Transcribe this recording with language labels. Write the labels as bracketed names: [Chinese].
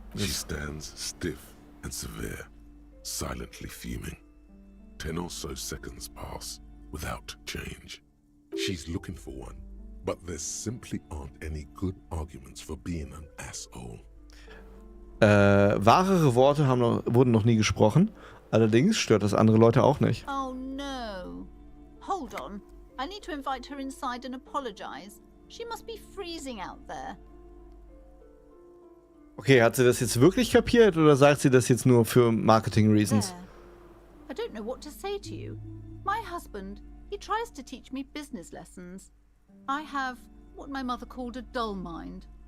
[English] She stands stiff and severe, silently fuming. 10 or so seconds pass without change. She's looking for one, but there simply aren't any good arguments for being an asshole. [German] Wahrere Worte wurden noch nie gesprochen. Allerdings stört das andere Leute auch nicht. [English] Oh no. Hold on. I need to invite her inside and apologize. She must be freezing out there. [German] Okay, hat sie das jetzt wirklich kapiert oder sagt sie das jetzt nur für [English] Marketing Reasons? I don't know what to say to you. My husband, he tries to teach me business lessons. I have what my mother called a dull mind.